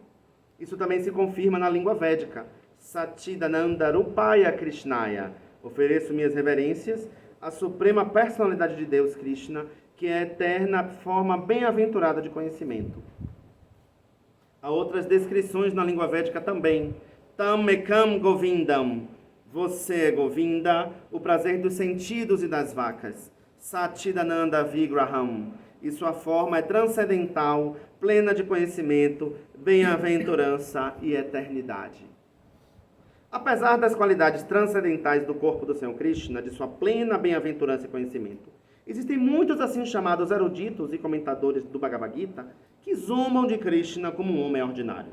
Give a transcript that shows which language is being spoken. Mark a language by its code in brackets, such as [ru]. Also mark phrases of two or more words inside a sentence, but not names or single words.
[pt] Isso também se confirma na língua védica. [sa] Satchidananda Rupaya Krishnaya. [pt] Ofereço minhas reverências à suprema personalidade de Deus, Krishna, que é a eterna forma bem-aventurada de conhecimento. Há outras descrições na língua védica também. [sa] Tam ekam govindam. [pt] Você é Govinda, o prazer dos sentidos e das vacas. [sa] Satchidananda Vigraham. [pt] E sua forma é transcendental, plena de conhecimento, bem-aventurança e eternidade. Apesar das qualidades transcendentais do corpo do Senhor Krishna, de sua plena bem-aventurança e conhecimento, existem muitos assim chamados eruditos e comentadores do Bhagavad Gita que zombam de Krishna como um homem ordinário.